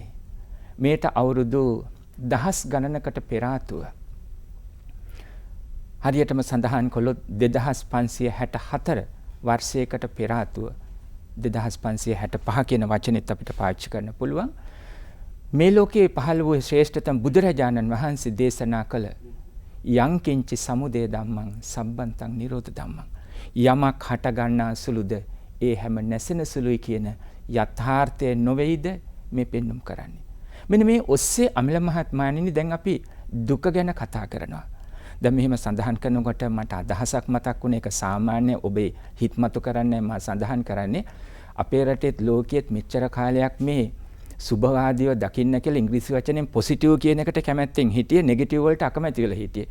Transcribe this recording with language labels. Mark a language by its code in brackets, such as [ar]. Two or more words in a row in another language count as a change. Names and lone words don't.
[si] මේට අවුරුදු දහස් ගණනකට පෙර ආතුව හරියටම සඳහන් කළොත් 2564 වර්ෂයකට පෙර ආතුව 2565 කියන වචනේත් අපිට පාවිච්චි කරන්න පුළුවන්. මේ ලෝකයේ පහළ වූ ශ්‍රේෂ්ඨතම බුදුරජාණන් වහන්සේ දේශනා කළ [pi] යං කිංචි සමුදය ධම්මං සම්බන්තං නිරෝධ ධම්මං [si] යමක් හට ගන්නා සුළුද ඒ හැම නැසෙන සුළුයි කියන යථාර්ථය නොවේද මේ පෙන්눔 කරන්නේ. මෙන්න මේ ඔස්සේ අමිල මහත්මයාණෙනි දැන් අපි දුක ගැන කතා කරනවා. දැන් මෙහෙම සඳහන් කරනකොට මට අදහසක් මතක් වුණේ ඒක සාමාන්‍ය ඔබේ හිතමතු කරන්නේ මම සඳහන් කරන්නේ අපේ රටේත් ලෝකයේත් මෙච්චර කාලයක් මේ සුභවාදීව දකින්න කියලා ඉංග්‍රීසි වචනෙන් පොසිටිව් කියන එකට කැමැත්තෙන් හිටියේ නෙගටිව් වලට අකමැති වෙලා හිටියේ.